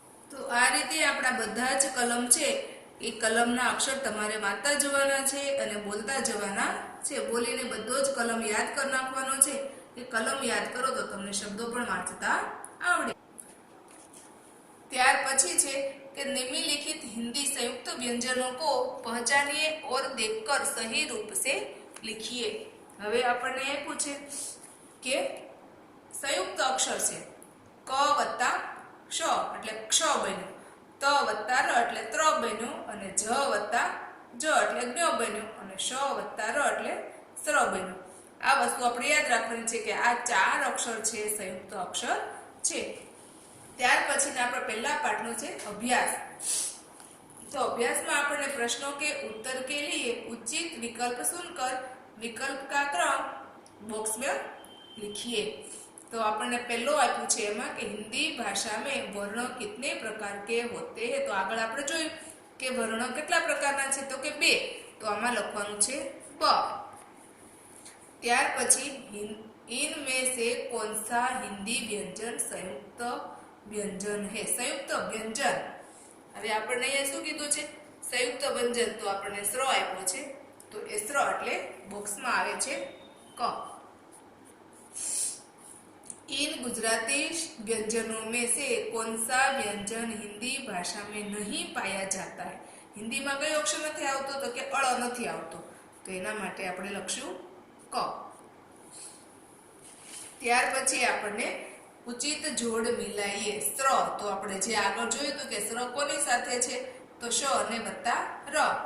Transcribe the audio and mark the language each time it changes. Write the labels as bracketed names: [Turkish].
[Gujarati] તો આ રીતે આપણા બધા જ કલમ છે એ કલમના અક્ષર તમારે વાંચતા જવાના છે અને બોલતા જવાના છે। બોલીને બધો જ કલમ યાદ કરી નાખવાનો છે। એ કલમ યાદ કરો તો તમને શબ્દો પણ વાંચતા આવડે। ત્યાર પછી છે [Hindi] कि निम्नलिखित हिंदी संयुक्त व्यंजनों को पहचानिए और देखकर सही रूप से लिखिए। [Gujarati] હવે આપણને એ પૂછે કે સંયુક્ત અક્ષર છે ક વત્તા ક્ષ એટલે ક્ષ બન્યું, ત વત્તા ર એટલે ત્ર બન્યું, અને જ વત્તા જ એટલે જ્ઞ બન્યું, અને શ વત્તા ર એટલે સ્ર બન્યું। આ વસ્તુ આપણે યાદ રાખવાની છે કે આ 4 અક્ષર છે સંયુક્ત અક્ષર છે। ત્યાર પછીના આપણા પહેલા પાઠનો છે અભ્યાસ। તો અભ્યાસમાં આપણને પ્રશ્નો [Hindi] के उत्तर के लिए उचित विकल्प सुनकर विकल्प का क्रम बॉक्स में लिखिए। [Gujarati] तो આપણને પહેલો આપ્યું છે એમાં કે [Hindi] हिंदी भाषा में वर्ण कितने प्रकार के होते हैं। [Gujarati] तो આગળ આપણે જોયું કે વર્ણ કેટલા પ્રકારના છે તો કે બે, તો આમાં લખવાનું છે બ। ત્યાર પછી [Hindi] इनमें से कौन सा हिंदी व्यंजन संयुक्त व्यंजन है? [Gujarati] संयुक्त व्यंजन। હવે આપણને અહીંયા શું કીધું છે? સંયુક્ત વ્યંજન। તો આપણને સ્ર આપ્યો છે, તો એ સ્ર એટલે બોક્સમાં આવે છે ક। [Hindi] इन गुजराती व्यंजनों में से कौन सा व्यंजन हिंदी भाषा में नहीं पाया जाता है? [Gujarati] हिंदीમાં કયો અક્ષર નથી આવતો તો કે અળ નથી આવતો, તો એના માટે આપણે લખશું ક। ત્યાર પછી આપણને ઉચિત જોડ મિલાઈએ સ્ર। તો આપણે જે આગળ જોયું હતું કે સ્ર કોની સાથે છે તો શ અને વત્તા ર।